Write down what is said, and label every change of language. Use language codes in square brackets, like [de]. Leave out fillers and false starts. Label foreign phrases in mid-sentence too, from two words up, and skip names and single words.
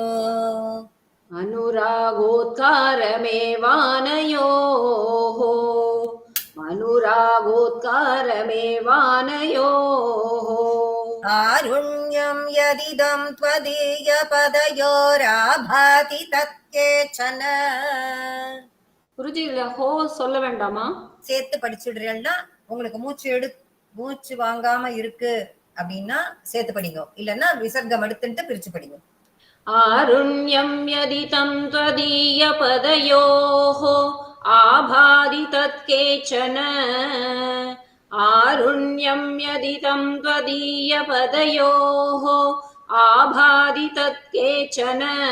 [sa] अनुरागोत्कारमेवानयोः अनुरागोत्कारमेवानयोः आरुण्यं यदिदं त्वदीयपदयोराभाति तत्केचन. [ta] குருஜி இல்ல ஹோ சொல்ல வேண்டாமா? சேர்த்து படிச்சுடுறேன்னா உங்களுக்கு மூச்சு வாங்காம இருக்கு அப்படின்னா சேர்த்து படிங்க, இல்லன்னா விசர்க்கம் எடுத்துட்டு பிரிச்சு படிங்க. [sa] आरुण्यं यदितं त्वदीयपदयोः आभाति तत्केचन आरुण्यं यदितं त्वदीयपदयोः आभाति तत्केचन